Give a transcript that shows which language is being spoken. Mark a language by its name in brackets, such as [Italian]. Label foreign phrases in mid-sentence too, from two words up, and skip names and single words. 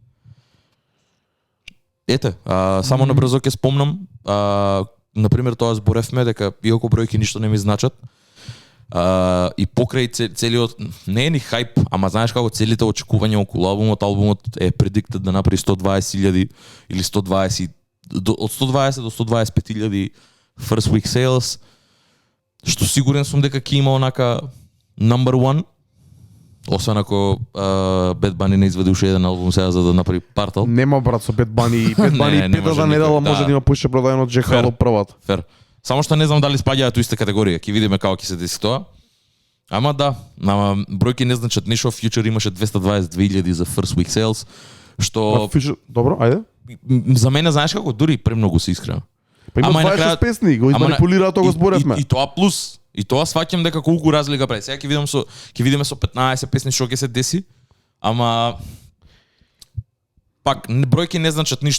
[Macedonian] Ете, само набрзо ќе спомнам, на пример тоа зборевме дека иако бројки ништо не ми значат, и покрај целиот, не е ни хајп, ама знаеш како целите очекувања околу албумот е предиктед да направи 120,000 или 120 од 120 до 125,000 [English] first week sales, [Macedonian] што сигурен сум дека ќе има онака [English] number one. [Macedonian] Освен ако Bad Bunny не изведе уште еден албум сега за да направи партал. Нема, брат, со Bad Bunny. Bad Bunny петата недела може да има поише продаено од Jack Harlow првата. Фер. Само што не знам дали спаѓаат у иста категорија. Ќе видиме како ќе се деси тоа. Ама да, бројки не значат ништо. Future имаше 222,000 за [English] first week sales, [Macedonian] што Добро, ајде. за мене знаеш како дури премногу се искрено. Па има Ама и 26 накрая- песни, го Ама на- изманипулираа тоа го зборевме. И тоа плюс, и тоа сваќам дека колку разлика прави. Сега ќе видиме со 15 песни што ќе се деси, ама пак бројки не значат ништо.